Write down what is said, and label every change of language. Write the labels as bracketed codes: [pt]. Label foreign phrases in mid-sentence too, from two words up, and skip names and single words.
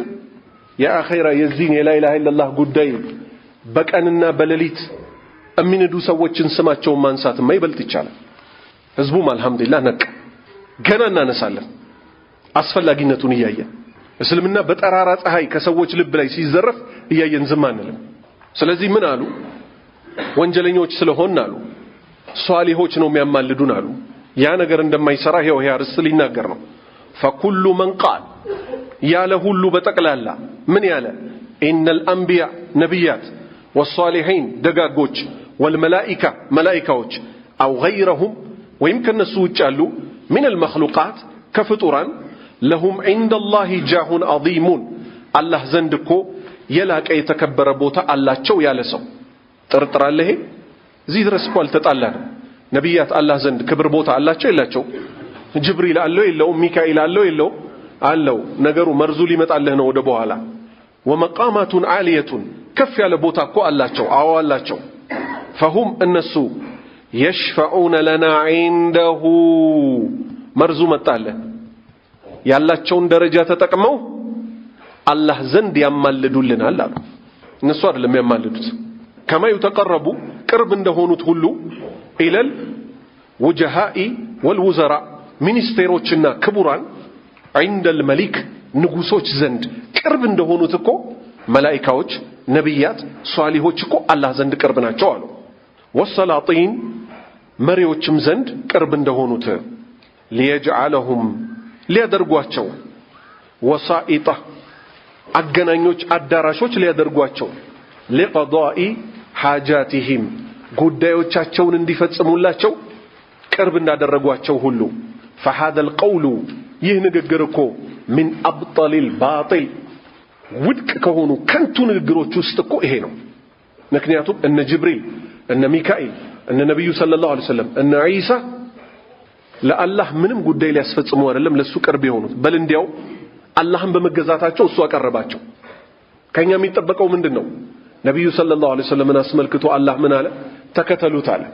[am] የአኺራ የዚን [ar] لا إله إلا الله [am] ጉዳይ በቀንና በሌሊት እሚነዱ ሰዎችን ስማቸውን ማንሳት ማይበልጥ ይቻላል ህዝቡም አልহামዱሊላህ ነቅ ገና እናነሳለን አስፈላጊነቱን እያየን እስልምና በጠራራ ፀሐይ ከሰዎች ልብ ላይ ሲዘረፍ እያየን ዝም አንልም ስለዚህ ምን አሉ ወንጀለኞች ስለሆን አሉ ሷሊሆች ነው የሚያማልዱን አሉ ያ ነገር እንደማይሰራ ይሄው ያርስ ሊናገር ነው [ar] فكل من قال [am] ያለ ሁሉ በጠቅላላ ምን ያለ [ar] ان الانبياء [am] ነብያት والصالحين ደጋጎች والملائكه መላእክቶች [ar] او غيرهم [am] ወይም ከነሱ ውጭ ያሉ [ar] من المخلوقات [am] ከፍጡራን [ar] لهم عند الله جاه عظيم [am] الله ዘንድ እኮ የላቀ የተከበረ ቦታ አላቸው ያለ ሰው ጥርጥራለ ይሄ እዚህ ድረስ እኮ አልተጣላንም ነብያት አላህ ዘንድ ክብር ቦታ አላቸው የላቸው ጅብሪል አለው የለው ሚካኤል አለው የለው አለው ነገሩ መርዙ ሊመጣልህ ነው ወደ በኋላ [ar] ومقامات عاليه [am] ከፍ ያለ ቦታ እኮ አላቸው አዎ አላቸው فهم እነሱ [ar] يشفعون لنا عنده [am] መርዙ መጣልህ ያላቸውን ደረጃ ተጠቅመው አላህ ዘንድ ያማልዱልናል አሉ እነሱ አይደለም ያማልዱት [ar] كما يتقرب [am] ቅርብ እንደሆኑት ሁሉ [ar] إلى الوجهاء والوزراء [am] ሚኒስቴሮችና ክቡራን [ar] عند الملك [am] ንጉሶች ዘንድ ቅርብ እንደሆኑት እኮ መላእክቶች ነብያት ሷሊሆች እኮ አላህ ዘንድ ቅርብ ናቸው አሉ ወሰላጢን መሪዎችም ዘንድ ቅርብ እንደሆኑት ليجعلهم ሊያደርጓቸው ወሳኢጣ አገናኞች አዳራሾች ሊያደርጓቸው [ar] لقضاء حاجاتهم [am] ጉዳዮቻቸውን እንዲፈጽሙላቸው ቅርብ እንዳደረጓቸው ሁሉ [ar] فهذا القول [am] ይህ ንግግር እኮ [ar] من ابطل الباطل [am] ውድቅ ከሆኑ ከንቱ ንግግሮች ውስጥ እኮ ይሄ ነው ምክንያቱም እነ ጅብሪል እነ ሚካኤል እነ ነብዩ [ar] صلى الله عليه وسلم [am] እነ ኢሳ ለአላህ ምንም ጉዳይ ሊያስፈጽሙ አይደለም ለሱ ቅርብ የሆኑት በል እንዲያው አላህን በመገዛታቸው እሱ አቀረባቸው ከኛ የሚጠበቀው ምንድነው ነብዩ [ar] صلى الله عليه وسلم [am] አስመልክቶ አላህ ምን አለ ተከተሉት አለ